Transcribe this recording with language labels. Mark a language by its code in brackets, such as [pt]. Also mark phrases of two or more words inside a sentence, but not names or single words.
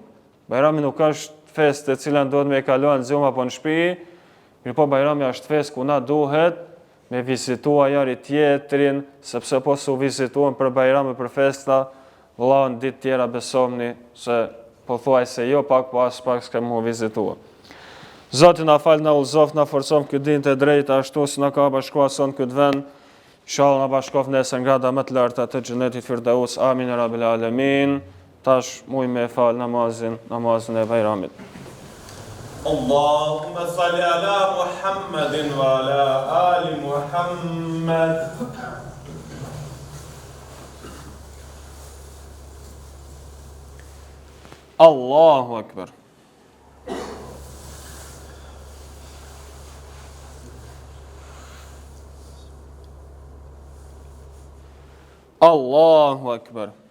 [sq] Bajrami nuk është fest e cilën duhet me e kaluar në zumë apo në shtëpi, mirëpo Bajrami është fest ku na duhet me vizitua njëri tjetrin, sepse po su vizituan për Bajram e për festa, vëlla në ditë tjera besomni se po thuaj se jo pak, po as pak s'kem mu vizitua. Zoti na fal, na udhëzoft, na forcon këtë dinë të drejtë ashtu si na ka bashkuar son këtë vend. Inshallah na bashkof nesër nga grada më të larta të xhenetit Firdaus. [ar] آمين يا رب العالمين. [sq] Tash muj me fal namazin e Bajramit. [ar] اللهم صل على محمد وعلى آل محمد. الله أكبر. الله أكبر.